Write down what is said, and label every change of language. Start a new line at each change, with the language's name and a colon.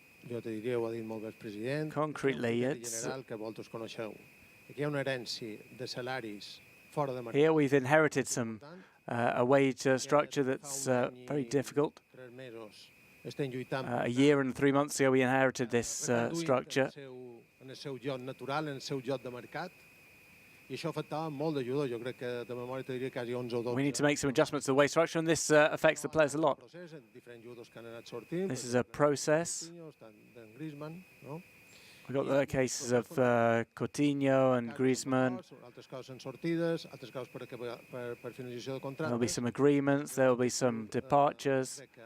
Catalan: Jo te diria, ho ha dit molt bé el president,
English: concretely,
Catalan: en general que vosaltres coneixeu. Aquí hi ha una herència de salaris fora de mercat.
English: Here we've inherited a wage structure that's very difficult. A year and 3 months ago we inherited this structure.
Catalan: En el seu lloc natural, en el seu lloc de mercat. I això afectava molt de jugadors. Jo crec que de memòria te diria quasi 11 o 12.
English: We need to make some adjustments to the wage structure, and this affects the players a lot. This is a process. We've got the cases of Coutinho and Griezmann. There'll be some agreements, there'll be some departures.